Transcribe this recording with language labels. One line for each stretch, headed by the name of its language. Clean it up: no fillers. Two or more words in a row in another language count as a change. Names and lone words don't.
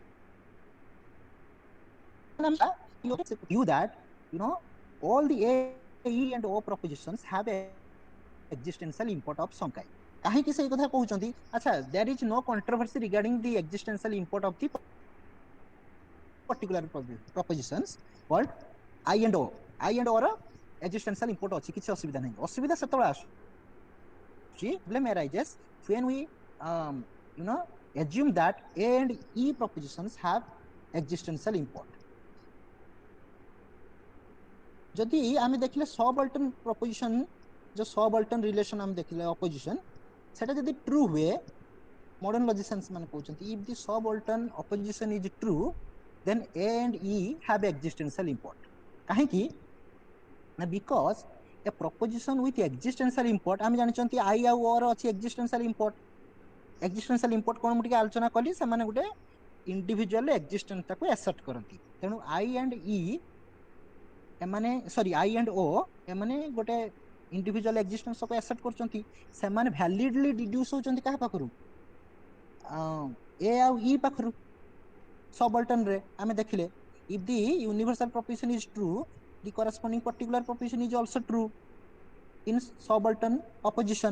English: you that all the A E and O propositions have existential import of some kind.
Odia: କାହିଁକି ସେଇ କଥା କହୁଛନ୍ତି? ଆଚ୍ଛା,
English: there is no controversy regarding the existential import of the particular propositions called I and O.
Odia: I and O ର
English: existential import
Odia: ଅଛି, କିଛି ଅସୁବିଧା ନାହିଁ। ଅସୁବିଧା ସେତେବେଳେ ଆସୁଛି,
English: problem arises when we you know assume that A and E propositions have existential import।
Odia: ଯଦି ଆମେ ଦେଖିଲେ
English: subaltern proposition, जो subaltern relation
Odia: ଆମେ ଦେଖିଲେ
English: opposition,
Odia: ସେଟା ଯଦି
English: true ହୁଏ, modern logicians
Odia: ମାନେ କହୁଛନ୍ତି
English: if the subaltern opposition is true then A and E have existential import।
Odia: କାହିଁକି ନା
English: because a proposition with existential import,
Odia: ଆମେ ଜାଣିଛନ୍ତି I ଆଉ O ର ଅଛି
English: existential import। existential import
Odia: କ'ଣ ମୁଁ ଟିକେ ଆଲୋଚନା କଲି, ସେମାନେ ଗୋଟେ
English: individual existence
Odia: ଟାକୁ assert କରନ୍ତି। ତେଣୁ I and E ଏମାନେ ସରି I and O ଏମାନେ ଗୋଟେ
English: individual existence
Odia: କୁ assert କରୁଛନ୍ତି। ସେମାନେ
English: validly deduce
Odia: ହଉଛନ୍ତି କାହା ପାଖରୁ? A ଆଉ E ପାଖରୁ।
English: subaltern
Odia: ରେ ଆମେ ଦେଖିଲେ
English: if the universal proposition is true the corresponding particular proposition is also true in subaltern opposition।